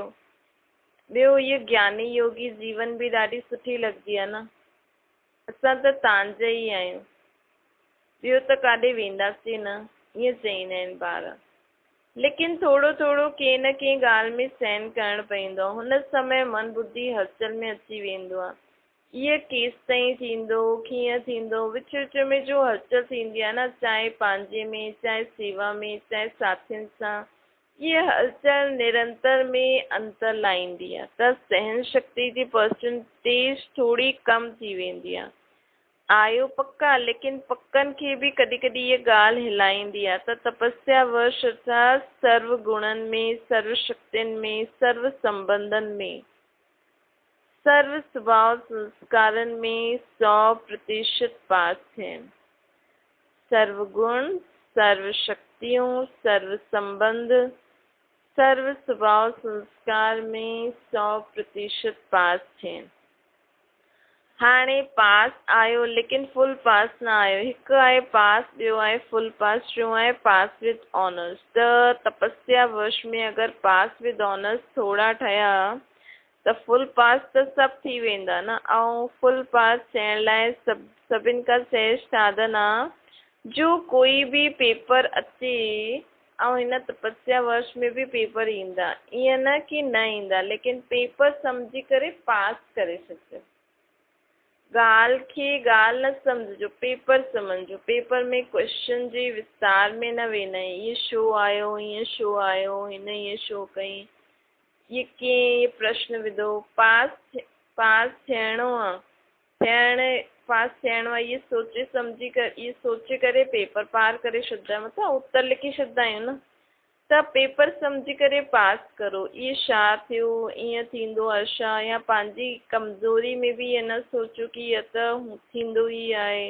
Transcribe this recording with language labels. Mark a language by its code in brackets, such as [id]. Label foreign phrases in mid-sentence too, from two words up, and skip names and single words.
[sd] ॿियो इहे ज्ञानी योगी जीवन बि ॾाढी सुठी लॻंदी आहे न? असां त तव्हांजा ई आहियूं, ॿियो त काॾे वेंदासीं न, ईअं चवंदा आहिनि ॿार। लेकिन थोरो थोरो कंहिं न कंहिं ॻाल्हि में सहन करणु पवंदो आहे, हुन समय मन बुद्धि हलचल में अची वेंदो आहे। इहो केसि ताईं थींदो, कीअं थींदो, विच विच में जो हलचल थींदी आहे न, चाहे पंहिंजे में, चाहे सेवा में, चाहे साथियुनि सां, इहा हलचल निरंतर में अंतर लाहींदी आहे, त सहन शक्ति जी परसेंटेज थोरी कम थी वेंदी आहे। आयो पक्का, लेकिन पक्कनि खे बि कॾहिं कॾहिं इहा ॻाल्हि हिलाईंदी आहे, त तपस्या वर्ष अर्थात सर्व गुणनि में, सर्व शक्तियुनि में, सर्व संबंधनि में, सर्व स्वभाव संस्कारनि में 100% पास थियनि। [hi] सर्व गुण, सर्व शक्तियों, सर्व संबंध, सर्व स्वभाव संस्कार में 100% पास थियनि। [sd] हाणे पास आयो, लेकिन [en] full pass [sd] न आयो। हिकु आहे पास, ॿियो आहे [en] full pass, [sd] टियों आहे [en] pass with honours. [sd] त तपस्या वर्ष में अगरि [en] pass with honours [sd] थोरा ठहिया त [en] full pass [sd] त सभु थी वेंदा न। ऐं [en] full pass [sd] थियण लाइ सभिनि खां सहज साधन आहे जो कोई बि पेपर अचे ऐं हिन तपस्या वर्ष में बि पेपर ईंदा, ईअं न कि न ईंदा, लेकिन पेपर सम्झी करे पास करे छॾिजो। ॻाल्हि खे ॻाल्हि न सम्झिजो, पेपर सम्झो। पेपर में क्वेश्चन जे विस्तार में न वेंदा आहियूं, ईअं छो आयो, हीअं छो आयो, हिन ईअं छो कई, ये कीअं, ये प्रश्न विधो। पास थियणो आहे, पास थियणो आहे, इहे सोचे सम्झी करे, इहे सोचे करे पेपर पार करे छॾींदा आहियूं, मतिलबु उत्तर लिखी छॾींदा आहियूं न। त पेपर सम्झी करे पास करो। इहे छा थियो, ईअं थींदो आहे छा, या पंहिंजी कमज़ोरी में बि इहे न सोचो कि इहो त थींदो ई आहे।